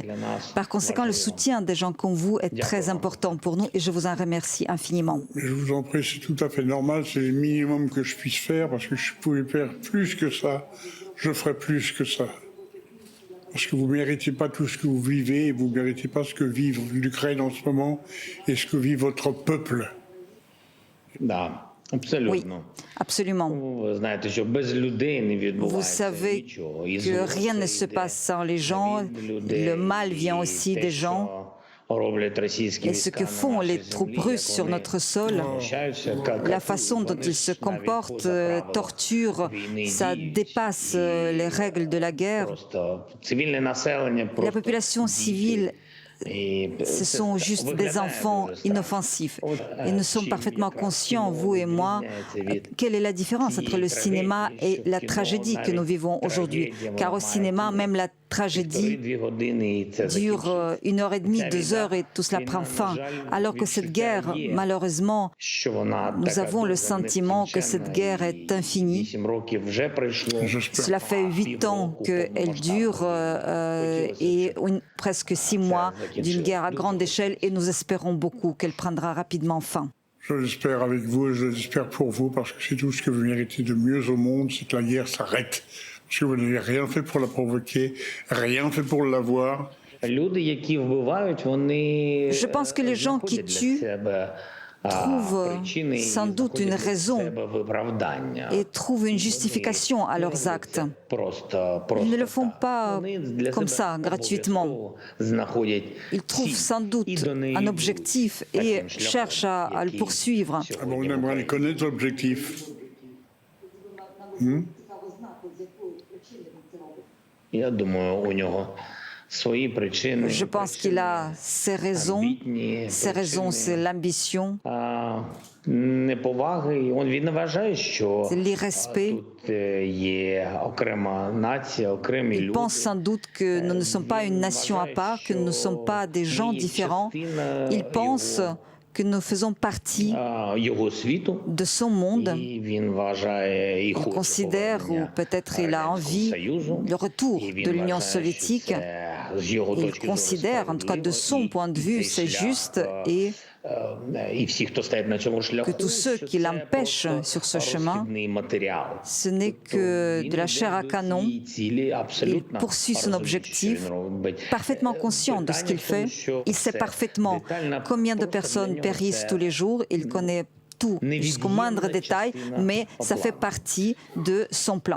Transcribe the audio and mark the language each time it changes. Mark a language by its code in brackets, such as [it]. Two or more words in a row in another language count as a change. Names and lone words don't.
[fr] Par conséquent, le soutien des gens comme vous est très important pour nous et je vous en remercie infiniment. Je vous en prie, c'est tout à fait normal, c'est le minimum que je puisse faire, parce que je pouvais faire plus que ça, je ferai plus que ça. Parce que vous ne méritez pas tout ce que vous vivez, et vous ne méritez pas ce que vit l'Ukraine en ce moment, et ce que vit votre peuple. [uk] Да, абсолютно. [fr] Oui, absolument. [uk] Ви знаєте, що без людей не [fr] Vous [uk] відбувається [fr] savez [uk] нічого. І [fr] que [uk] зло [fr] rien ne [uk] це [fr] se [uk] йде [fr] passe sans les gens. [uk] від людей. [fr] Le mal vient [uk] І [fr] aussi [uk] те, [fr] des gens. [uk] що роблять російські [fr] Et ce [uk] війська [fr] que [uk] на [fr] font [uk] нашій [fr] les troupes [uk] землі, [fr] russes [uk] як [fr] sur [uk] вони [fr] notre sol, [uk] знущаються, [fr] la [uk] катують, [fr] façon dont [uk] вони [fr] ils [uk] ж [fr] se [uk] навіть [fr] comportent, [uk] поза правилами [fr] torturent, [uk] війни [fr] ça [uk] діють. [fr] dépasse les règles de la guerre. [uk] Просто цивільне населення [fr] La [uk] просто [fr] population civile, [uk] І [fr] ce sont juste des [uk] виглядає [fr] enfants [uk] дуже страшно. [fr] inoffensifs. [uk] От, [fr] Et nous sommes [uk] чим [fr] parfaitement [uk] якраз [fr] conscients, [uk] кіно [fr] vous et moi, [uk] відрізняється від [fr] quelle est la différence entre le [uk] цієї [fr] cinéma [uk] трагедії, [fr] et [uk] що [fr] la [uk] кіно [fr] tragédie que nous [uk] навіть [fr] vivons aujourd'hui. [uk] трагедія, [fr] Car au [uk] вона [fr] cinéma, [uk] має [fr] même la tragédie [uk] 1,5 години, і це [fr] dure [uk] закінчиться. [fr] 1 heure et demie, 2 heures et tout cela prend fin. Alors que cette guerre, malheureusement, [uk] Що вона [fr] nous [uk] така [fr] avons le [uk] довга, [fr] sentiment que [uk] нескінченна, [fr] cette guerre [uk] і [fr] est infinie. [uk] 8 років вже пройшло. [fr] Cela fait 8 ans qu'elle dure et presque 6 mois d'une guerre à grande échelle et nous espérons beaucoup qu'elle prendra rapidement fin. Je l'espère avec vous et je l'espère pour vous, parce que c'est tout ce que vous méritez de mieux au monde, c'est que la guerre s'arrête. Parce que vous n'avez rien fait pour la provoquer, rien fait pour l'avoir. [uk] Люди, які вбивають, вони [fr] Je pense que les gens qui [uk] знаходять для [fr] tuent [uk] себе, [fr] trouvent [uk] причини і [fr] sans doute une [uk] знаходять для [fr] raison [uk] себе виправдання. [fr] et trouvent une justification à leurs actes. [uk] Просто [fr] Ils ne le font [uk] так. [fr] pas [uk] Вони для [fr] comme [uk] себе [fr] ça, gratuitement. [uk] обов'язково знаходять [fr] Ils trouvent [uk] ціль [fr] sans doute [uk] і до неї [fr] un [uk] йдуть. [fr] objectif et [uk] Таким шляхом, [fr] cherchent à le [uk] який [fr] poursuivre. Ah bon, on [uk] сьогодні [fr] aimerait le connaître, l'objectif. [uk] Я думаю, у нього свої причини. [fr] Je pense qu'il a ses raisons. [uk] амбітні [fr] Ses raisons, c'est [uk] причини. [fr] l'ambition, [uk] Неповаги. Він не вважає, що [fr] c'est l'irrespect. [uk] тут є окрема нація, окремі [fr] Il [uk] люди. [fr] pense sans doute que nous ne sommes pas une nation à part, que nous ne sommes pas des gens différents. Il pense que nous faisons partie [uk] його світу. [fr] de son monde. [uk] І він вважає і [fr] Il [uk] хоче [fr] considère, ou [uk] повернення [fr] peut-être il a [uk] Радянського [fr] envie, [uk] Союзу. [fr] le retour [uk] І він [fr] de l'Union [uk] вважає, що [fr] soviétique. [uk] це з його [fr] Il [uk] точки зору [fr] considère, en tout cas de [uk] справедливо, [fr] son point de [uk] і [fr] vue, [uk] цей [fr] c'est [uk] шлях, [fr] juste et [uk] і всі, хто стоять на цьому шляху, [fr] que tous ceux [uk] що [fr] qui [uk] це [fr] l'empêchent [uk] просто [fr] sur ce chemin, [uk] розхідний матеріал. [fr] ce n'est que de la chair à canon. Il poursuit son objectif, parfaitement conscient de ce qu'il fait. Il sait parfaitement combien de personnes périssent tous les jours. Il connaît tout jusqu'au moindre détail, mais ça fait partie de son plan.